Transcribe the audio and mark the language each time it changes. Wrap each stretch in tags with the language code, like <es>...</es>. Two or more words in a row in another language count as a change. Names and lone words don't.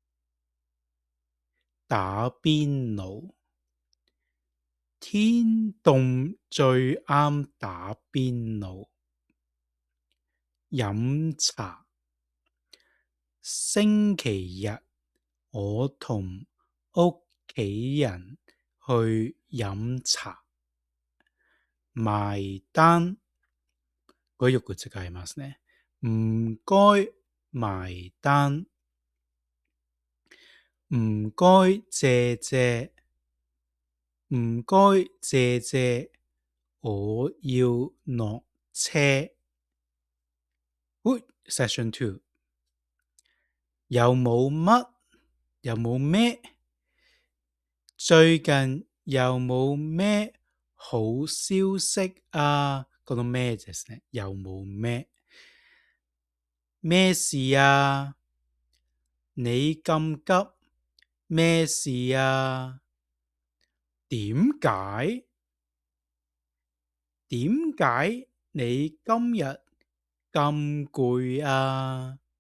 <yue>打邊爐，天凍最啱打邊爐。飲茶，星期日我同屋企人去飲茶。埋單，</yue> <ja>これよく使いますね。</ja> <yue>唔該埋單。唔該謝謝，唔該謝謝，我要落車。Session 2， 有冇咩？最近有冇咩好消息啊？</yue> <ja>この咩ですね。</ja> <yue>有冇咩？咩事啊？你咁急咩事啊？點解你今日咁攰啊？</yue>